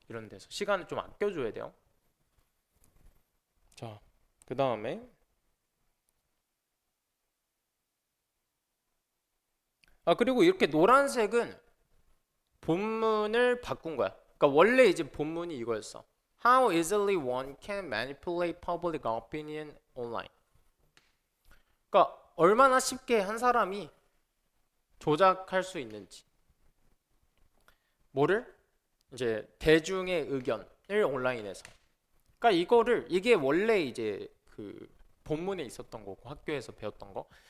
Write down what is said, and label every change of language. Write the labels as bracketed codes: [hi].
[ko] 이런 데서 시간을 좀 아껴줘야 돼요. 자, 그 다음에 그리고 이렇게 노란색은 본문을 바꾼 거야. 그러니까 원래 이제 본문이 이거였어. [en] How easily one can manipulate public opinion online. [ko] 그러니까 얼마나 쉽게 한 사람이 조작할 수 있는지. 뭐를? 이제 대중의 의견을 온라인에서. 그러니까 이게 원래 이제 그 본문에 있었던 거고 학교에서 배웠던 거.